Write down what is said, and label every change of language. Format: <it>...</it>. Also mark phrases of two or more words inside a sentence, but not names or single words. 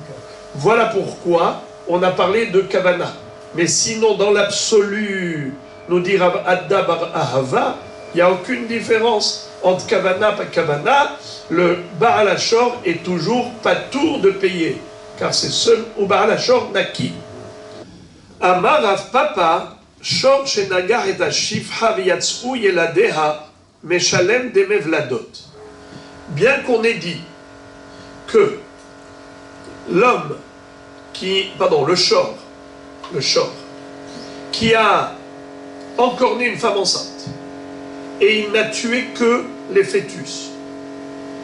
<fr>Voilà pourquoi on a parlé de Kavana. Mais sinon, dans l'absolu, nous dit Rav Ada bar Ahava, il n'y a aucune différence entre Kavana et pas Kavana. Le</fr> <he>בעל השור</he> <fr>est toujours patour de payer, car c'est seul au</fr> <he>בעל השור</he> <fr>naki.</fr> <he>אמר רב פפא שור שנגח את השפחה ויצאו ילדיה משלם דמי ולדות.</he> <fr>Bien qu'on ait dit que l'homme le shor, qui a encorné une femme enceinte, et il n'a tué que les fœtus.</fr>